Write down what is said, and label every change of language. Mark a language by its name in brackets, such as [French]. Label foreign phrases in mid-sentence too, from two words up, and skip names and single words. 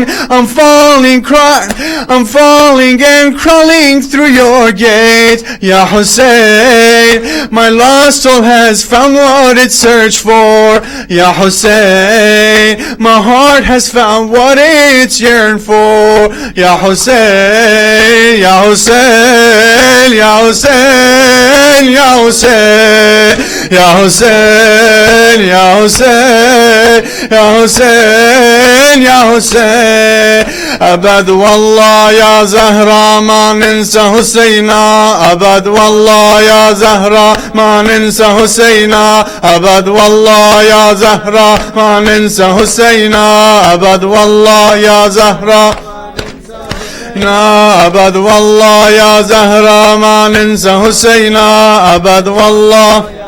[English] I'm falling and crawling through your gate, Ya Hussein. My lost soul has found what it searched for, Ya Hussein. My heart has found what it's yearned for, Ya Hussein, Ya Hussein, Ya Hussein, Ya Hussein, Ya Hussein, Ya Hussein, Ya Hussein, Ya Hussein. [Arabic] أبد والله يا زهرة ما ننسى حسينا، أبد والله يا زهرة ما ننسى حسينا، أبد والله يا زهرة ما ننسى حسينا، أبد والله يا زهرة أبد والله يا زهرة ما ننسى حسينا، أبد والله.